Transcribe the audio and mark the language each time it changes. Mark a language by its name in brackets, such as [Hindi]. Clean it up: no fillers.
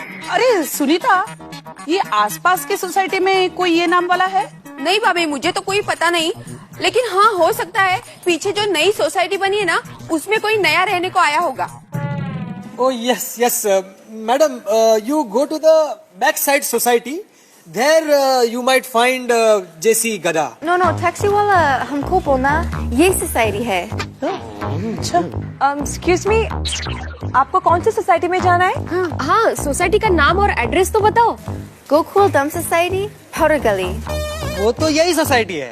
[Hindi] अरे सुनीता, ये आसपास के सोसाइटी में कोई ये नाम वाला है? नहीं भाभी, मुझे तो कोई पता नहीं, लेकिन हाँ हो सकता है पीछे जो नई सोसाइटी बनी है ना, उसमें कोई नया रहने को आया होगा। [English] Oh yes, yes, madam. You go to the backside society. There you might find JC Gada. [Hindi] No no, taxi वाला हमको बोलना ये सोसाइटी है। अच्छा। एक्सक्यूज मी, आपको कौन सी सोसाइटी में जाना है? हाँ, सोसाइटी का नाम और एड्रेस तो बताओ। गोकुल दम सोसाइटी, पाउडर गली। वो तो यही सोसाइटी है।